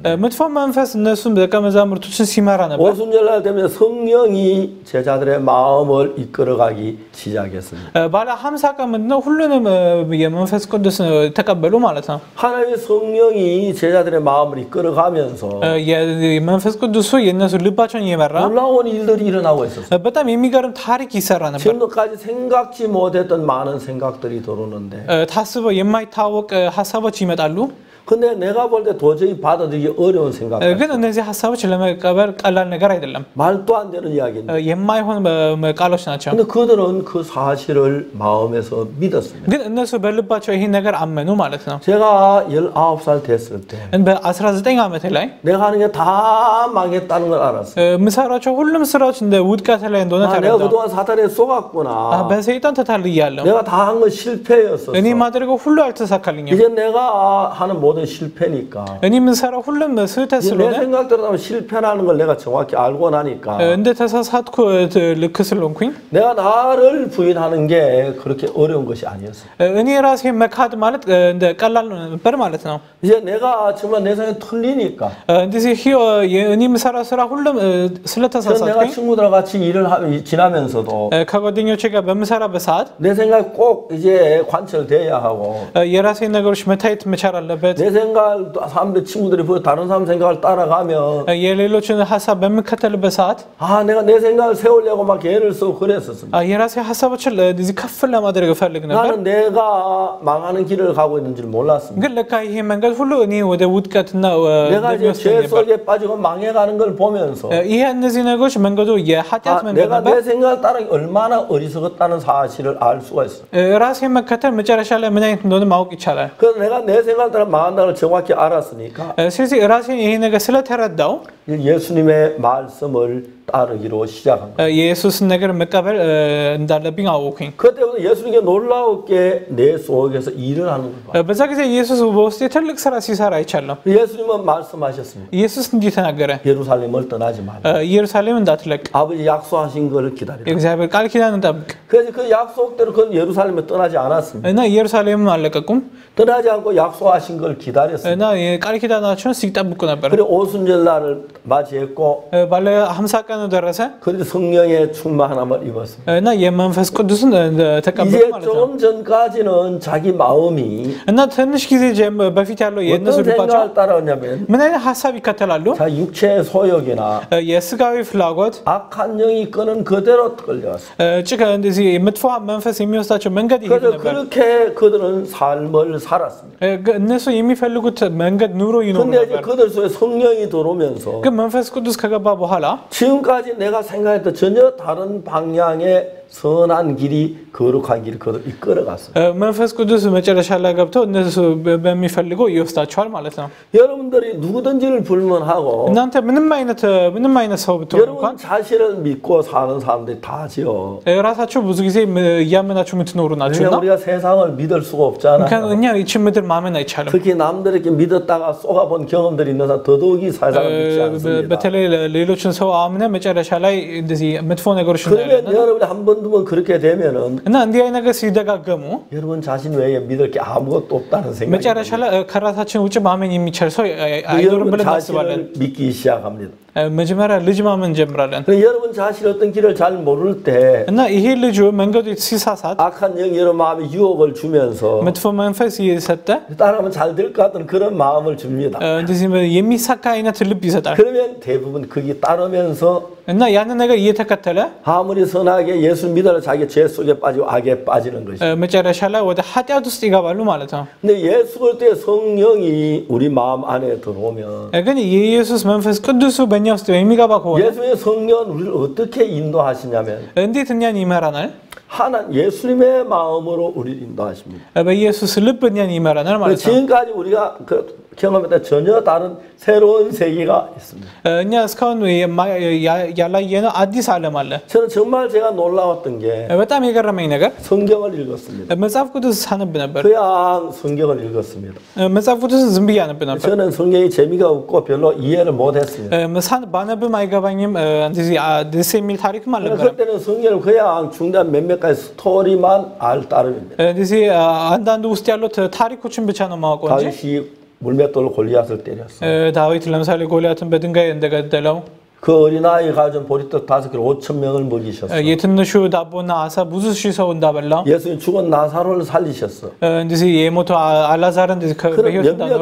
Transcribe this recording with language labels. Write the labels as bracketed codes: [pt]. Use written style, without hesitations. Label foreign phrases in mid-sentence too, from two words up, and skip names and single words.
[am] መጥፎ መንፈስ እነሱም ደቀ መዛሙርቶችን ሲመራ ነበር። [ko] 오순절 날 되면 성령이 제자들의 마음을 이끌어가기 시작했습니다. [am] ባለ 50 ቀን ምንድነው ሁሉንም የመንፈስ ቅዱስ ተቀበሉ ማለት ነው። [ko] 하나님의 성령이 제자들의 마음을 이끌어가면서 [am] የመንፈስ ቅዱስ የነሱ ልባቸውን እየመራ [ko] 놀라운 일들이 일어나고 있었어요. [am] በጣም የሚገርም ታሪክ ይሰራ ነበር። [ko] 지금까지 생각지 못했던 많은 생각들이 들어오는데 [am] ታስበው የማይታወቅ ሐሳቦች ይመጣሉ። [ko] 근데 내가 볼 때 도저히 받아들이기 어려운 생각. [am] ግን እነዚህ ሐሳቦች ለመቀበል ቀላል ነገር አይደለም። [ko] 말도 안 되는 이야기인데. [am] የማይሆን ቃሎች ናቸው። [ko] 근데 그들은 그 사실을 마음에서 믿었습니다. [am] ግን እነሱ በልባቸው ይሄን ነገር አመኑ ማለት ነው። [ko] 제가 19살 됐을 때 [am] በ19 ዓመቴ ላይ [ko] 내가 하는 게 다 망했다는 걸 알았어요. [am] ምሰራቸው ሁሉም ስራዎች እንደ ውድቀት ላይ እንደሆነ [ko] 내가 [am] ተረዳሁ። [ko] 그동안 사탄에 속았구나. [am] በሰይጣን ተታልያለሁ። [ko] 내가 다 한 건 실패였었어. [am] እኔ ማድረገው ሁሉ አልተሳካልኝም። [ko] 이제 내가 하는 모든 실패니까. [am] እኔ ምሰራው ሁሉም ስህተት [ko] 내 [am] ስለሆነ [ko] 생각대로 하면 실패라는 걸 내가 정확히 알고 나니까 [am] እንደ ተሳሳትኩ ልክ ስለሆንኩኝ [ko] 내가 나를 부인하는 게 그렇게 어려운 것이 아니었어요. [am] እኔ ራሴ መካድ ማለት እንደ ቀላል ነበር ማለት ነው። [ko] 이제 내가 정말 내 생각이 틀리니까. [am] እንደዚህ እኔ ምሰራው ስራ ሁሉም [ko] 내가 [am] ስለተሳሳትኩኝ [ko] 친구들과 같이 일을 지나면서도 [am] ከጓደኞቼ ጋር በምሰራበት ሰዓት [ko] 내 생각이 꼭 이제 관철돼야 하고 [am] የራሴ ነገሮች መታየት መቻል አለበት። [ko] 내 생각 사람들 친구들이 다른 사람 생각을 따라가면 [am] የሌሎችን ሐሳብ በሚከተልበት ሰዓት [ko] 아 내가 내 생각을 세우려고 막 애를 쓰고 그랬었습니다. [am] የራሴ ሐሳቦችን እዚህ ከፍ ለማድረግ እፈልግ ነበር። [ko] 나는 내가 망하는 길을 가고 있는 줄 몰랐습니다. [am] ግን ለካ ይሄ መንገድ ሁሉ እኔ ወደ ውድቀትና [ko] 내가 이제 죄 속에 빠지고 망해가는 걸 보면서 [am] ይሄ እነዚህ ነገሮች መንገዱ የኃጢአት መንገድ [ko] 내가 [am] ነበር። [ko] 내 생각을 따르기 얼마나 어리석었다는 사실을 알 수가 있어. [am] ራሴ መከተል መጨረሻ ላይ ምን አይነት እንደሆነ ማወቅ ይቻላል። [ko] 그래서 내가 내 생각을 따라 망한다는 걸 정확히 알았으니까 [am] ስለዚህ ራሴ ይሄ ነገር ስለተረዳው [ko] 예수님의 말씀을 따르기로 시작한 거예요. [am] የኢየሱስን ነገር መቀበል እንዳለብኝ አወኩኝ። [ko] 그때부터 예수님께 놀라웠게 내 속에서 일을 하는 거예요. [am] በዛ ጊዜ ኢየሱስ በውስጤ ትልቅ ስራ ሲሰራ አይቻለሁ። [ko] 예수님은 말씀하셨습니다. [am] ኢየሱስ እንዲህ ተናገረ፣ [ko] 예루살렘을 떠나지 마라. [am] ኢየሩሳሌም እንዳትለቅ [ko] 아버지 약속하신 것을 기다리라. [am] የእግዚአብሔር ቃል ኪዳንን ጠብቅ። [ko] 그래서 그 약속대로 그 예루살렘에 떠나지 않았습니다. [am] እና ኢየሩሳሌምም አልለቀቁም [ko] 떠나지 않고 약속하신 걸 기다렸습니다. [am] እና የቃል ኪዳናቸውን ሲጠብቁ ነበር። [ko] 그리고 오순절 날을 맞이했고 [am] ባለ 50 ቀኑ ደረሰ [ko] 그리고 성령의 충만함을 입었습니다. [am] እና የመንፈስ ቅዱስን ተቀበሉ [ko] 이제 [am] ማለት ነው። [ko] 좀 전까지는 자기 마음이 [am] እና ትንሽ ጊዜ በፊት ያለው የእነሱ [ko] 어떤 [am] ልባቸው [ko] 생각을 따라오냐면 [am] ምን አይነት ሐሳብ ይከተላሉ? [ko] 자 육체의 소욕이나 [am] የስጋዊ ፍላጎት [ko] 악한 영이 끄는 그대로 끌려왔어요. [am] ጭቃ እንደዚህ መጥፎ መንፈስ የሚወስዳቸው መንገድ ይሄድ [ko] 그래서 [am] ነበር። [ko] 그렇게 그들은 삶을 살았습니다. [am] እነሱ የሚፈልጉት መንገድ ኑሮ ይኖሩ [ko] 근데 이제 [am] ነበር። [ko] 그들 속에 성령이 들어오면서 [am] ግን መንፈስ ቅዱስ ከገባ በኋላ [ko] 지금까지 내가 생각했던 전혀 다른 방향의 선한 길이 거룩한 길을 그대로 이끌어갔어요. [am] መንፈስ ቅዱስ መጨረሻ ላይ ገብቶ እነሱ በሚፈልገው ይወስዳቸዋል ማለት ነው። [ko] 여러분들이 누구든지를 불문하고 [am] እናንተ ምንም አይነት ሰው ብትሆኑ [ko] 여러분 자신을 믿고 사는 사람들이 다지요. [am] ራሳችሁ ብዙ ጊዜ እያመናችሁ የምትኖሩ ናችሁና [ko] 우리가 세상을 믿을 수가 없잖아요. [am] 그냥 እኛ 이ችን ምድር ማመን አይቻልም። [ko] 특히 남들에게 믿었다가 쏘가본 경험들이 있는 사람 더더욱이 세상을 믿지 않습니다. [am] በተለይ ሌሎችን ሰው አምነ መጨረሻ ላይ እንደዚህ መጥፎ ነገሮች [ko] 그러면 여러분이 한 번 두 번 그렇게 되면은 [am] እና እንዲህ አይነት ነገር ሲደጋገሙ [ko] 여러분 자신 외에 믿을 게 아무것도 없다는 생각이 [am] መጨረሻ ላይ ከራሳችን ውጭ ማመን የሚችል ሰው አይኖርም ብለን እናስባለን። [ko] 믿기 시작합니다. [am] መጀመሪያ ልጅ ማመን እንጀምራለን። [ko] 여러분 자신이 어떤 길을 잘 모를 때 [am] እና ይሄ ልጅ መንገዱ ሲሳሳት [ko] 악한 영이 여러분 마음에 유혹을 주면서 [am] መጥፎ መንፈስ እየሰጠ [ko] 따라하면 잘 될 것 같은 그런 마음을 줍니다. [am] እንደዚህ የሚሳካ አይነት ልብ ይሰጣል። [ko] 그러면 대부분 거기 따르면서 [am] እና ያንን ነገር እየተከተለ [ko] 아무리 선하게 예수 믿어도 자기 죄 속에 빠지고 악에 빠지는 것이죠. [am] መጨረሻ ላይ ወደ ኃጢአት ውስጥ ይገባሉ ማለት ነው። [ko] 근데 예수 그리스도의 성령이 우리 마음 안에 들어오면 [am] ግን የኢየሱስ መንፈስ ቅዱስ በእኛ ውስጥ የሚገባ ከሆነ [ko] 예수의 성령은 우리를 어떻게 인도하시냐면 [am] እንዴት እኛን ይመራናል? [ko] 예수님의 마음으로 우리를 인도하십니다. [am] በኢየሱስ ልብ እኛን ይመራናል ማለት ነው። [ko] 지금까지 우리가 경험했던 전혀 다른 새로운 세계가 있습니다. [am] እኛ እስካሁን ያላየነው አዲስ ዓለም አለ። [ko] 저는 정말 제가 놀라웠던 게 [am] በጣም የገረመኝ ነገር [ko] 성경을 읽었습니다. [am] መጽሐፍ ቅዱስ ሳነብ ነበር። [ko] 그냥 성경을 읽었습니다. [am] መጽሐፍ ቅዱስ ዝም ብዬ አነብ ነበር። [ko] 저는 성경이 재미가 없고 별로 이해를 못했습니다. [am] ባነብም አይገባኝም። እንደዚህ ደስ የሚል ታሪክም አልነበረም። [ko] 그때는 성경을 그냥 중간 몇몇 가지 ስቶሪ만 알 따름입니다. [am] እንደዚህ አንዳንዱ ውስጥ ያሉት ታሪኮችን ብቻ ነው ማወቀው እንጂ [ko] 다윗이 물맷돌로 골리앗을 때렸어. [am] 다윗 ለምሳሌ ጎልያትን በድንጋይ እንደገደለው [ko] 그 어린아이 가진 보리떡 5개로 5,000명을 먹이셨어. [am] የትንሹ ዳቦና አሳ ብዙ ሺህ ሰው እንዳበላው [ko] 예수님 죽은 나사로를 살리셨어. [am] እንደዚህ የሞቱ አላዛርን እንደዚህ በሕይወት እንዳኖረው